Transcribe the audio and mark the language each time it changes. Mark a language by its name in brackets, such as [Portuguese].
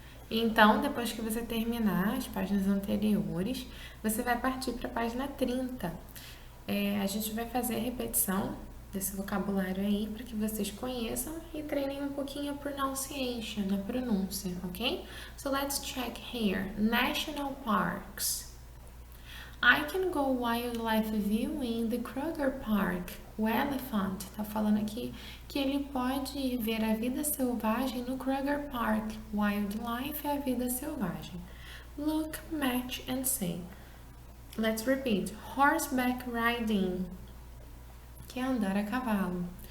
[Portuguese] Então, depois que você terminar as páginas anteriores, você vai partir para a página 30. A gente vai fazer a repetição desse vocabulário aí para que vocês conheçam e treinem um pouquinho a pronunciation, a pronúncia, ok? [English] So let's check here. National parks. I can go wildlife viewing the Kruger Park. [Portuguese] O elephant está falando aqui que ele pode ver a vida selvagem no Kruger Park. [English] Wildlife [Portuguese] é a vida selvagem. [English] Look, match and say. Let's repeat. [Portuguese] Horseback riding, que é andar a cavalo.